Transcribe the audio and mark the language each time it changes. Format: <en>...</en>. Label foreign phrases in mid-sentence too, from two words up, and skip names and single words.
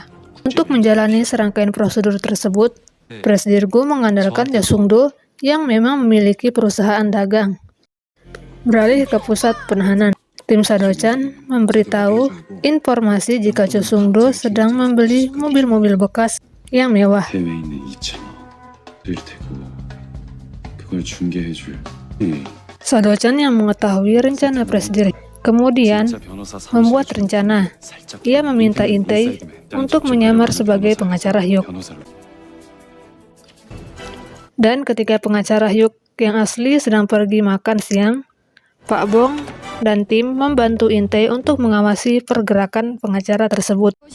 <id>Untuk menjalani serangkaian prosedur tersebut, Presdirgum mengandalkan Jasungdo yang memang memiliki perusahaan dagang. Beralih ke pusat penahanan, tim Sado-chan memberitahu informasi jika Jasungdo sedang membeli mobil-mobil bekas yang mewah.</id> <ko>해외에 있는 2천억 될 테고 그걸 중개해줄</ko> <id>Sado-chan yang mengetahui rencana Presdir kemudian membuat rencana. Ia meminta Intei untuk menyamar sebagai pengacara Hyuk. Dan ketika pengacara Hyuk yang asli sedang pergi makan siang, Pak Bong dan tim membantu Intei untuk mengawasi pergerakan pengacara tersebut.</id>